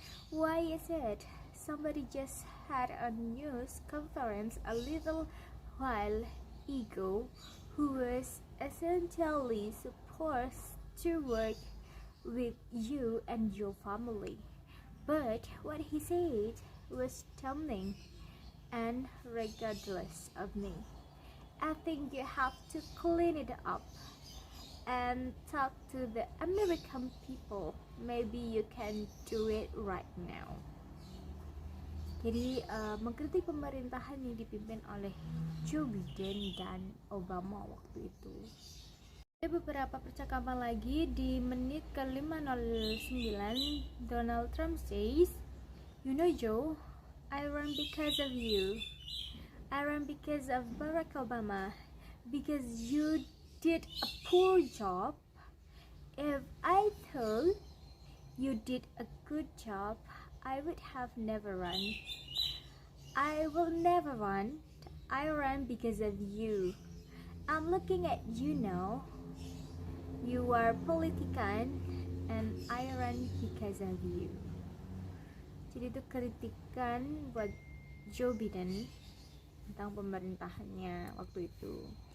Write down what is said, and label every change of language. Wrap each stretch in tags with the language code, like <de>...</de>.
<en>Why is it somebody just had a news conference a little while ago who was essentially supposed to work with you and your family, but what he said was stunning, and regardless of me, I think you have to clean it up and talk to the American people. Maybe you can do it right now.</en> <id>Jadi mengkritik pemerintahan yang dipimpin oleh Joe Biden dan Obama waktu itu. Ada beberapa percakapan lagi di menit ke-509.</id> <en>Donald Trump says, "You know Joe, I run because of you. I run because of Barack Obama, because you did a poor job. If I thought you did a good job, I would have never run. I will never run. I run because of you. I'm looking at you now. You are politician, and I run because of you."</en> <id>Jadi itu kritikan buat Joe Biden tentang pemerintahannya waktu itu.</id>